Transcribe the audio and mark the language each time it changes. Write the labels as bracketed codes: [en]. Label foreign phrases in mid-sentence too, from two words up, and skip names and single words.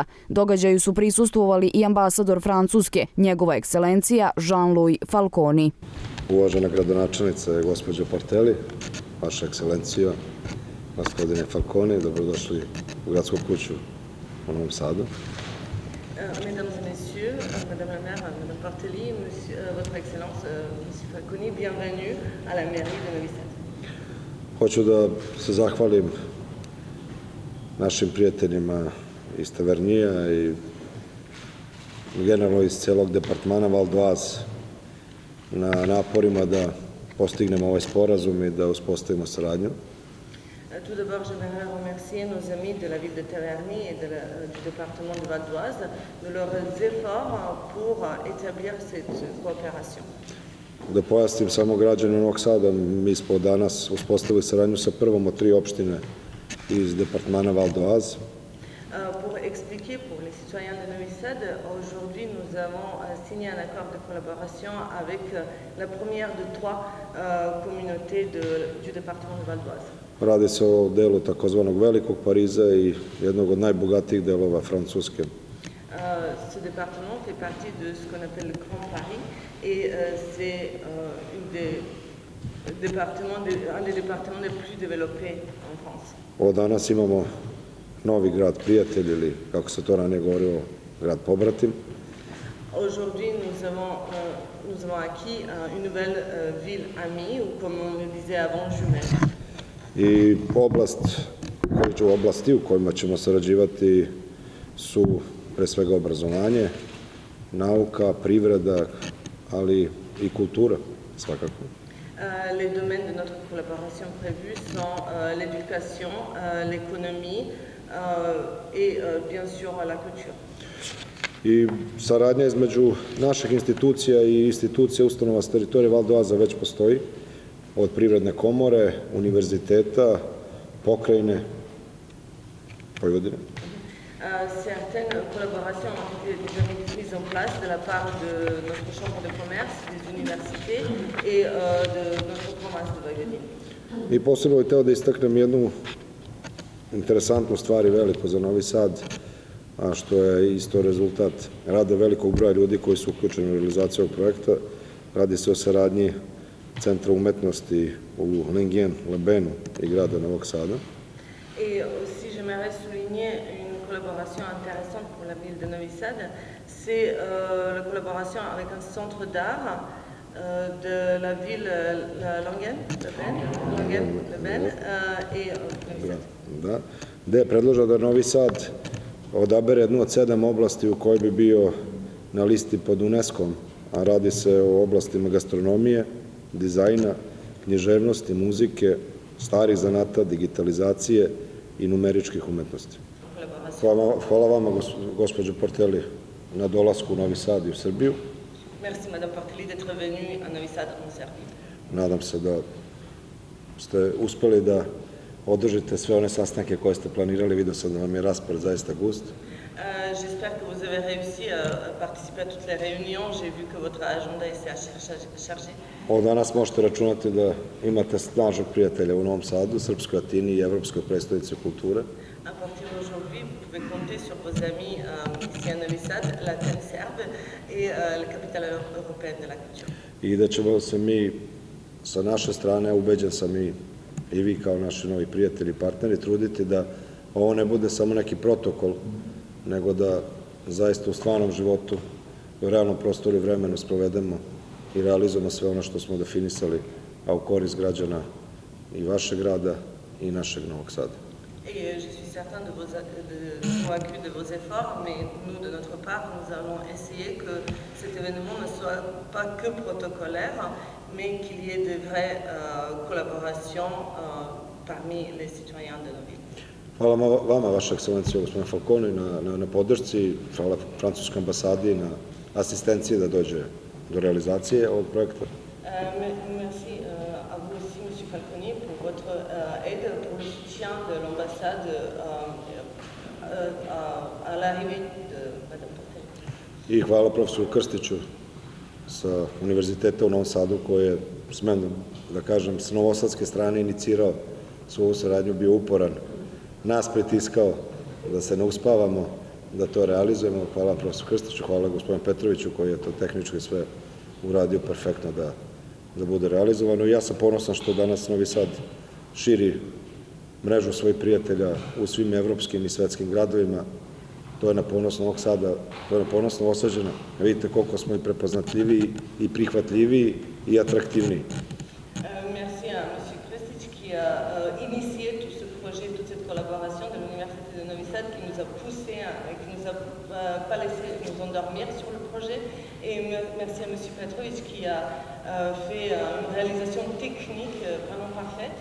[sr] Događaju su prisustvovali i ambasador Francuske, njegova ekscelencija Jean-Louis Falconi. Uvažena gradonačelnice, gospođo Portelli, vaša ekscelencija, gospodine Falconi, dobrodošli u gradsku kuću u Novom Sadu. [fr] Mesdames et messieurs, Madame la maire, Madame Portelli, Votre Excellence, Monsieur Falconi, bienvenue à la mairie de Novi Sad. [sr] Hoću da se zahvalim našim prijateljima iz Tavernija i generalno iz celog departmana Val d'Oise na naporima da postignemo ovaj sporazum i da uspostavimo saradnju. [fr] Tout d'abord, j'aimerais remercier nos amis de la ville de Taverny et du département de Val d'Oise de leurs efforts pour établir cette coopération. [sr] Da pojasnim samo građane Novog Sada, mi smo danas uspostavili saradnju sa prvom od 3 opštine iz departmana Val d'Oise. [fr] Pour expliquer pour les citoyens de Novi Sad, aujourd'hui nous avons signé un accord de collaboration avec la première de 3 communautés du département de Val d'Oise. [sr] Radi se o delu takozvanog Velikog Pariza i jednog od najbogatijih delova Francuske. [fr] Ce département fait partie de ce qu'on appelle le Grand Paris et c'est un des départements les plus développés en France. [sr] Od danas imamo novi grad prijatelj ili, kako se to ranije govorilo, grad pobratim. [fr] Aujourd'hui, nous avons acquis une nouvelle ville amie, ou comme on le disait avant, jumelle. [sr] I oblasti u kojima ćemo sarađivati su pre svega obrazovanje, nauka, privreda, ali i kultura svakako. [fr] Les domaines de notre collaboration prévus sont l'éducation, l'économie et bien sûr la culture. [sr] I saradnja između naših institucija i institucija ustanova s teritorije Val d'Oise već postoji, od Privredne komore, univerziteta, pokrajine, Vojvodine. [fr] Certaines collaborations ont été déjà mises en place de la part de notre chambre de commerce, des universités et de notre province de Vojvodine. [sr] I posebno bih hteo da istaknem jednu interesantnu stvar i veliku za Novi Sad, a što je isto rezultat rada velikog broja ljudi koji su uključeni u realizaciju ovog projekta. Radi se o saradnji Centra umetnosti u Lenguien-les-Bains i grada Novog Sada. [fr] Et aussi, j'aimerais souligner une collaboration intéressante pour la ville de Novi Sad, c'est la collaboration avec un centre d'art de la ville Lenguien-les-Bains et Novi Sad. [sr] Da, gde je predloženo da Novi Sad odabere jednu od 7 oblasti u kojoj bi bio na listi pod UNESCO-om, a radi se o oblastima gastronomije, dizajna, književnosti, muzike, starih zanata, digitalizacije i numeričkih umetnosti. Hvala vama, gospođo Portelli, na dolasku u Novi Sad i u Srbiju. [fr] Merci, Madame Portelli, d'être venue à Novi Sad en Serbie. [sr] Nadam se da ste uspeli da održite sve one sastanke koje ste planirali. Vidio sam da vam je raspored zaista gust. [fr] J'espère que vous avez réussi à participer à toutes les réunions. J'ai vu que votre agenda est assez chargé. [sr] Od danas možete računati da imate snažnog prijatelja u Novom Sadu, Srpskoj Atini i Evropskoj prestonici kulture. [fr] À partir d'aujourd'hui, vous pouvez compter sur vos amis ici à Novi Sad, l'Athènes serbe et la capitale européenne de la culture. [sr] I da ćemo se mi sa naše strane, ubeđen sam i vi kao naši novi prijatelji i partneri, truditi da ovo ne bude samo neki protokol, nego da zaista u stvarnom životu, u realnom prostoru i vremenu sprovedemo i realizujemo sve ono što smo definisali, a u korist građana i vašeg grada i našeg Novog Sada. [fr] Et je suis certain convaincu de vos efforts, mais nous, de notre part, nous allons essayer que cet événement ne soit pas que protocolaire, mais qu'il y ait de vraies collaborations parmi les citoyens de nos villes. [sr] Hvala vama, vaša ekscelencija, gospodin Falconi, na podršci, hvala Francuskoj ambasadi na asistenciji da dođe do realizacije ovog projekta. [fr] Merci à vous aussi, Monsieur Falconi, pour votre aide, pour le soutien de l'ambassade à l'arrivée de Madame Portelli. [sr] I hvala profesoru Krstiću sa Univerziteta u Novom Sadu, koji je, smem da kažem, s novosadske strane inicirao svoju saradnju, bio uporan, nas pritiskao da se ne uspavamo, da to realizujemo. Hvala profesor Krstiću, hvala gospodinu Petroviću koji je to tehnički sve uradio perfektno da bude realizovano. I ja sam ponosan što danas Novi Sad širi mrežu svojih prijatelja u svim evropskim i svetskim gradovima. To je na ponos Novog Sada, to je na ponos Novosađana. Vidite koliko smo i prepoznatljiviji i prihvatljiviji i atraktivniji. [fr] Merci à M. Krstić qui a initié tout ce projet, toute cette collaboration de l'Université de Novi Sad qui nous a poussé, qui nous a pas laissé nous endormir sur le projet. Et merci à M. Petrović qui a fait une réalisation technique vraiment parfaite.